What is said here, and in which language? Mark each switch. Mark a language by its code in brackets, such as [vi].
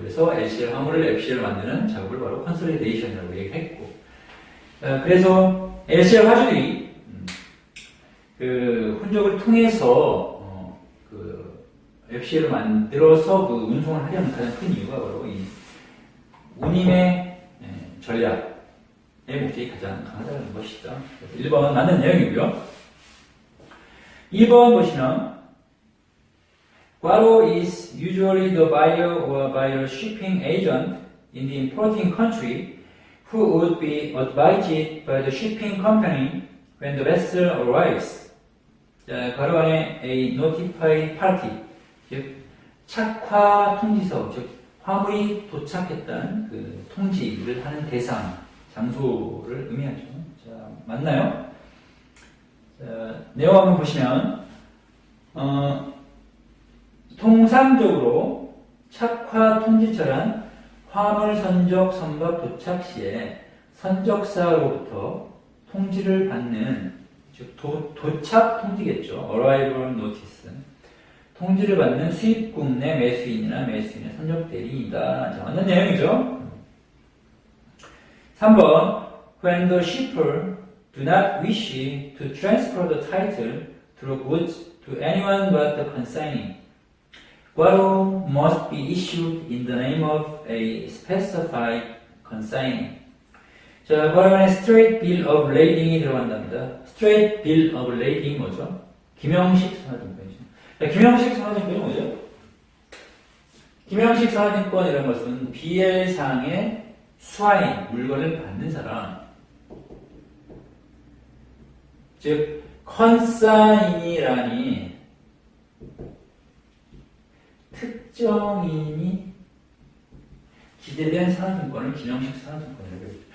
[ko] 그래서 LCL 화물을 FCL 만드는 작업을 바로 컨솔리데이션이라고 얘기했고, 그래서 LCL 화주들이 그 혼적을 통해서 FCL을 만들어서 그 운송을 하려는 가장 큰 이유가 바로 이 운임의 전략의 목적이 가장 강하다는 것이죠. 1번 맞는 내용이고요. 2번 보시면 괄호 [en] is usually the buyer or buyer shipping agent in the importing country who would be advised by the shipping company when the vessel arrives. [ko] 자, 괄호 안에 a notified party, 즉 착화 통지서, 즉 화물이 도착했다는 그 통지를 하는 대상, 장소를 의미하죠. 자, 맞나요? 자, 내용 한번 보시면 통상적으로 착화 통지처란 화물 선적 선박 도착 시에 선적사로부터 통지를 받는, 즉 도착 통지겠죠. [en] Arrival Notice. [ko] 통지를 받는 수입국 내 매수인이나 매수인의 선적 대리인이다. 자, 맞는 내용이죠. [en] 3번 When the shipper do not wish to transfer the title through goods to anyone but the consignee, 괄호 must be issued in the name of a specified consignee. [ko] 자, 괄호 안에 straight bill of lading이 들어간답니다. straight bill of lading 뭐죠? 김영식 선화증권이죠. 자, 김영식 선화증권이 뭐죠? 김영식 선화증권이라는 것은 BL상의 수하인, 물건을 받는 사람, 즉 컨사인이라니 특정인이 기재된 선화증권을 김영식 선화증권이라고 했죠.